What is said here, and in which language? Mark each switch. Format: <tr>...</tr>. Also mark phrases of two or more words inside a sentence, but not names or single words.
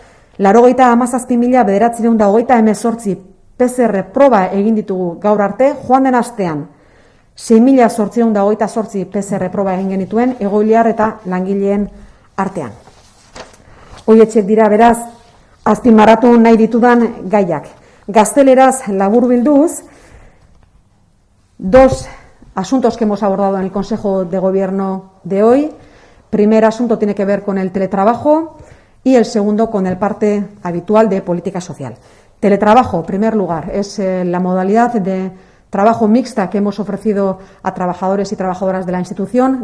<eu>97.918 PCR proba egin ditugu gaur arte, joan den astean 6.828 PCR proba egin genituen egoiliar eta langileen artean. Hoietxek dira beraz, azpimarratu nahi ditudan gaiak. Gazteleraz laburbilduz,</eu> <es>2 asuntos que hemos abordado en el Consejo de Gobierno de hoy. primer asunto tiene que ver con el teletrabajo y el segundo con el parte habitual de política social. Teletrabajo, en primer lugar, es la modalidad de trabajo mixta que hemos ofrecido a trabajadores y trabajadoras de la institución.</es>